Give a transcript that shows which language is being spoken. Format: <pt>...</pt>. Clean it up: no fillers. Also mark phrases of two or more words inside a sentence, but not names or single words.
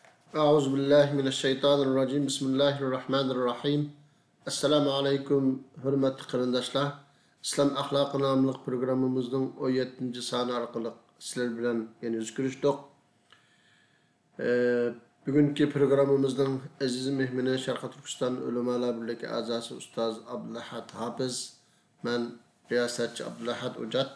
<ar>أعوذ بالله من الشيطان الرجيم. بسم الله الرحمن الرحيم. السلام عليكم</ar> <ug>hürmetli qarindoshlar. İslam ahlakı namlı programımızın 17. sani arqali sizler bilen yana yüz görüşdük. Bugünkü programımızın aziz mehmini Şarkı Türkistan Ulemalar Birliği azası Ustaz Abdulahad Hafiz, ben riyasatçı Abdulahad Ucat.</ug>